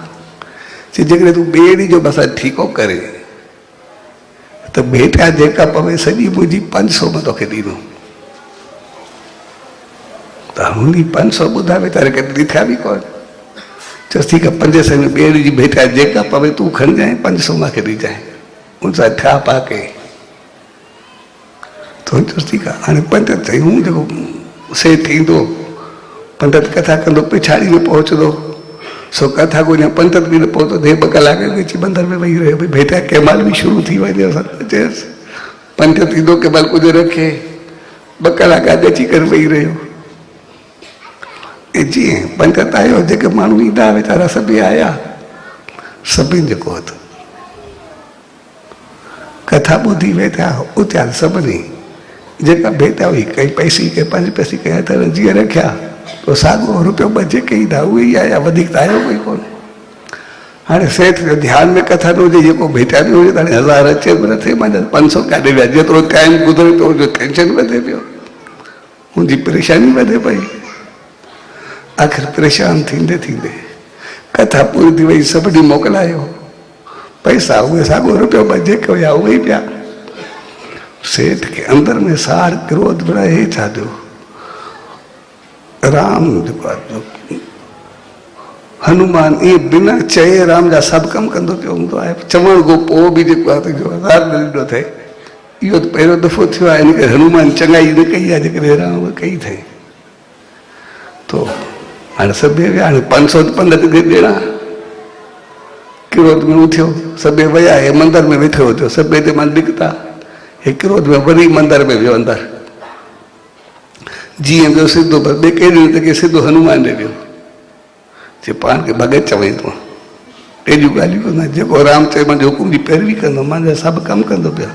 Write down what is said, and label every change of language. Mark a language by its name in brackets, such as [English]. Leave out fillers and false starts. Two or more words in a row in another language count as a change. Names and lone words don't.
[Sindhi] चई जेकॾहिं तूं ॿिए ॾींहुं जो बसि ठीको करे त भेटा जेका पवे सॼी मुंहिंजी 500 में तोखे ॾींदुमि। त हुन 500 ॿुधा वीचारे खे ॾिठा बि कोन, चयोसि ठीकु आहे 500 में ॿिए ॾींहुं जी भेटा जेका पवे तूं खणिजांइ, 500 मूंखे ॾिजांइ, हुन सां ठा पा के। त हुन चयोसि ठीकु आहे। हाणे पंडित चई हूं जेको सेठ ईंदो, पंडित कथा कंदो, पिछाड़ी में पहुचंदो, सो कथा को या पंडित बि न पहुतो, 2 कलाक अची मंदर में वेही रहियो, भई भेटा कंहिं महिल बि शुरू थी वञे। असां चयसि पंथ थींदो के बल कुछ रखे ब कलाक अची कर वेही रहियो। ऐं जीअं पंथ आयो जेके माण्हू ईंदा वीचारा सभई आया, सभिनि जेको हथ कथा ॿुधी वेठा उथिया सभिनी, जेका भेटा हुई कई पैसी के 5 पैसे के हथ जीअं रखिया तो साॻियो रुपयो ॿ जेके ईंदा उहे ई आया, वधीक त आयो कोई कोन। हाणे सेठ जो ध्यान में कथा न हुजे, जेको भेटा न हुजे त हाणे 1000 अचे बि न थिए, मां 500 काॾे विया, जेतिरो टाइम गुज़रे पियो जो टेंशन वधे पियो, मुंहिंजी परेशानी वधे पई। आख़िर परेशान थींदे थींदे कथा पूरी थी वई, सभिनी मोकिलायो, पैसा उहे साॻियो रुपयो ॿ जेके हुया उहे ई पिया। सेठ के अंदर में सार क्रोध रहे छा जो राम जेको हनुमान ये बिना चए राम जा सब कम कंदो पियो हूंदो आहे, चवण खां पोइ बि जेको आहे जो हज़ार ॾिनो थिए, इहो त पहिरियों दफ़ो थियो आहे, इन करे हनुमान चङाई न कई आहे जेकॾहिं राम कई थिए तो हाणे सभई विया। हाणे 500 पंडित खे ॾियणा, क्रोध में उथियो, सभई विया, हे मंदर में वेठो थियो, सभई ते मां निकिता, हे क्रोध में वरी मंदर में वियो अंदर, जीअं वियो सिधो बसि ॿिए कहिड़े रीति के सिधो हनुमान ॾे वियो, जे पाण खे भॻत चवई तूं एॾियूं ॻाल्हियूं कंदा, जेको राम चए मुंहिंजे हुकुम जी पैरवी कंदो, मुंहिंजा सभु कमु कंदो पिया।